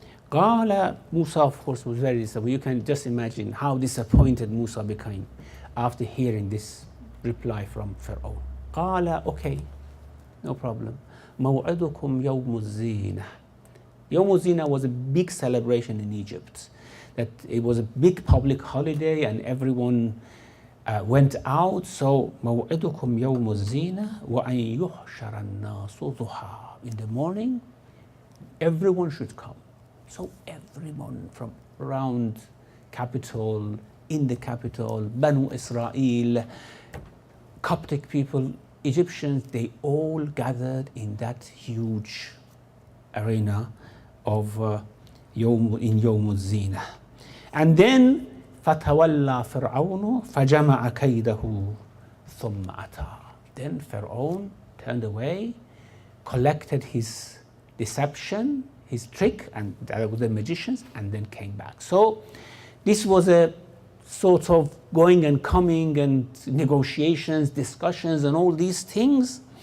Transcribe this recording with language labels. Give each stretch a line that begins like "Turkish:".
English: قال Musa, of course, was very disappointed. You can just imagine how disappointed Musa became after hearing this reply from Pharaoh. قال okay, no problem.
Arabic: موعدكم يوم الزينة.
English: Yom Zina was a big celebration in Egypt. That it was a big public holiday and everyone went out.
Arabic: So موعدكم يوم الزينة وأن يحشر الناس ضحى.
English: In the morning, everyone should come. So everyone from around capital, in the capital, Banu Israel, Coptic people, Egyptians, they all gathered in that huge arena of in Yawm Zina. And then
Arabic: فَتَوَلَّى فِرْعَوْنُ فَجَمَعَ كَيْدَهُ ثُمَّ أَتَى.
English: Then Pharaoh turned away, collected his deception, his trick, and the magicians, and then came back. So this was a sort of going and coming and negotiations, discussions, and all these things.